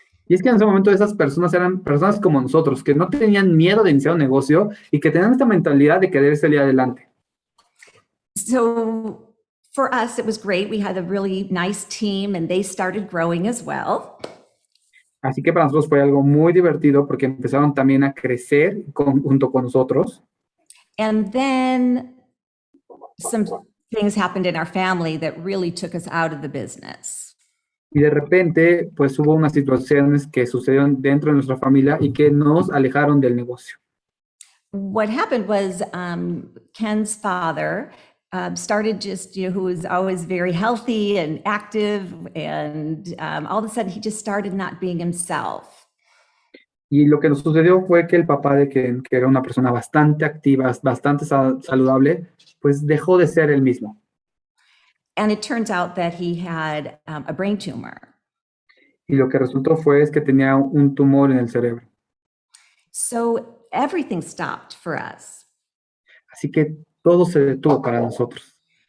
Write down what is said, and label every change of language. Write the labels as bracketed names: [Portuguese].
[Spanish] Y es que en ese momento esas personas eran personas como nosotros, que no tenían miedo de iniciar un negocio y que tenían esta mentalidad de querer salir adelante. [English] So for us, it was great. We had a really nice team and they started growing as well. [Spanish] Así que para nosotros fue algo muy divertido porque empezaron también a crecer junto con nosotros. [English] And then some things happened in our family that really took us out of the business. [Spanish] Y de repente, pues hubo unas situaciones que sucedieron dentro de nuestra familia y que nos alejaron del negocio. [English] What happened was Ken's father started just, who was always very healthy and active, and all of a sudden he just started not being himself. [Spanish] Y lo que nos sucedió fue que el papá de Ken, que era una persona bastante activa, bastante saludable, pues dejó de ser el mismo. [English] And it turns out that he had a brain tumor. [Spanish] Y lo que resultó fue que tenía un tumor en el cerebro. [English] So everything stopped for us. [Spanish] Así que todo se detuvo para nosotros.